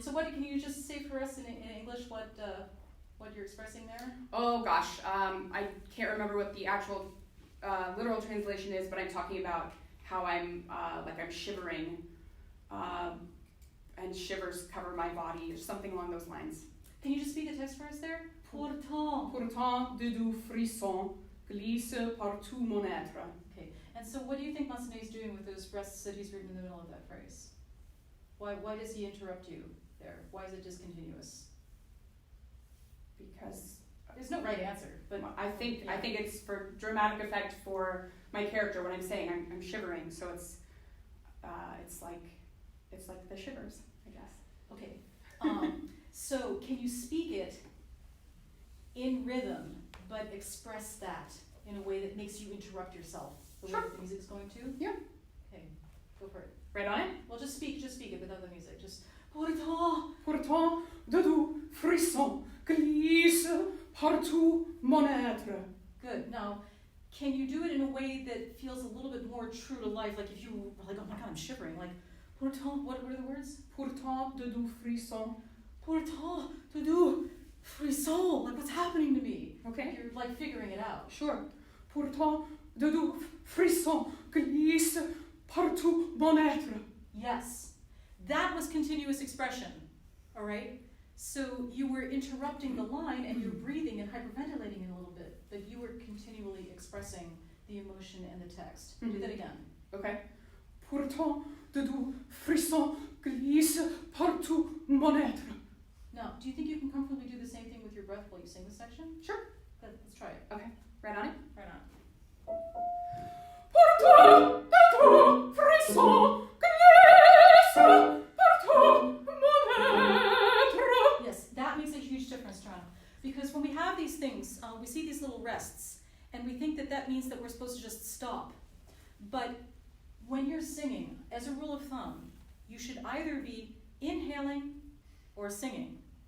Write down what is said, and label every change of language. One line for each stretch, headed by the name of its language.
English: So can you just say for us in English what you're expressing there? Oh gosh, I can't remember what the actual literal translation is, but I'm talking about how I'm shivering, and shivers cover my body, or something along those lines. Can you just speak the text for us there?
French: Pourtant. Pourtant, de doux frissons glissent partout mon être.
English: Okay, and so what do you think Massenet is doing with those rests that he's written in the middle of that phrase? Why does he interrupt you there? Why is it discontinuous? Because There's no right answer, but I think it's for dramatic effect for my character when I'm saying I'm shivering, so it's like the shivers, I guess. okay. So can you speak it in rhythm, but express that in a way that makes you interrupt yourself the way Sure. that the music's going to? Yeah. Okay, go for it. Right on it? Well, just speak it without the music. Just pourtant.
French: Pourtant, de doux frissons glissent partout mon être.
English: Good. Now, can you do it in a way that feels a little bit more true to life? Like if you were like, oh my God, I'm shivering. Like, pourtant, what are the words?
French: Pourtant, de doux frissons. Pourtant, to do frisson.
English: Like, what's happening to me? Okay? You're like figuring it out. Sure.
French: Pourtant, de doux frissons glissent partout mon être.
English: Yes. That was continuous expression. All right? So you were interrupting the line and you're breathing and hyperventilating it a little bit, but you were continually expressing the emotion and the text. Do that again. Okay?
French: Pourtant, de doux frissons glissent partout mon être.
English: Now, do you think you can comfortably do the same thing with your breath while you sing this section? Sure. Good. Let's try it. Okay. Right on it? Right on.
French: Pourtant, de doux frissons glissent partout mon être.
English: Yes, that makes a huge difference, John. Because when we have these things, we see these little rests, and we think that that means that we're supposed to just stop. But when you're singing, as a rule of thumb, you should either be inhaling or singing.